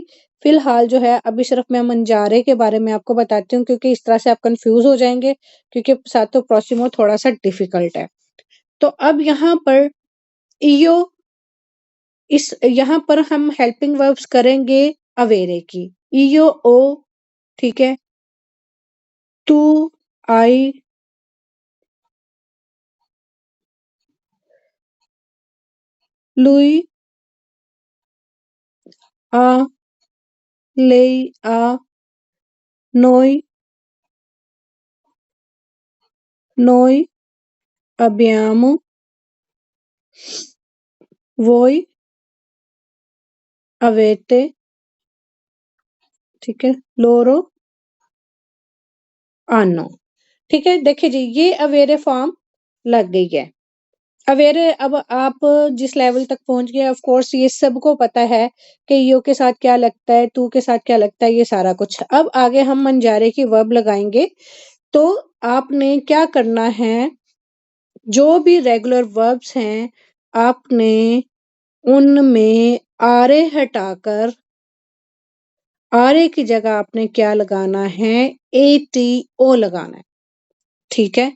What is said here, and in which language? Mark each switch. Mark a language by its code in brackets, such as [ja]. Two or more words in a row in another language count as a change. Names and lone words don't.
[hi] फ़िलहाल जो है अभी सिर्फ़ मैं मंजारे के बारे में आपको बताती हूँ क्योंकि इस तरह से आप कन्फ्यूज़ हो जाएँगे क्योंकि [it] passato prossimo [hi] थोड़ा-सा डिफ़िकल्ट है। तो अब यहाँ पर इयो इस यहाँ पर हम [en] helping verbs [hi] करेंगे अवेरे की। [it] io ho [hi] ठीक है? [it] tu, hai, lui, a, lei, a, noi, noi abbiamo, voi avete, [hi] ठीक है? [it] loro hanno, [hi] ठीक है? देखिए जी, ये अवेरे फॉर्म लग गई है। अवेरे अब आप जिस लेवल तक पहुँच गए [en] of course [hi] ये सबको पता है कि यो के साथ क्या लगता है, तू के साथ क्या लगता है, ये सारा कुछ। अब आगे हम मंजारे की वर्ब लगाएँगे, तो आपने क्या करना है, जो भी [en] regular verbs [hi] हैं, आपने उनमें आरे हटाकर आरे की जगह आपने क्या लगाना है, एटीओ लगाना है, ठीक है?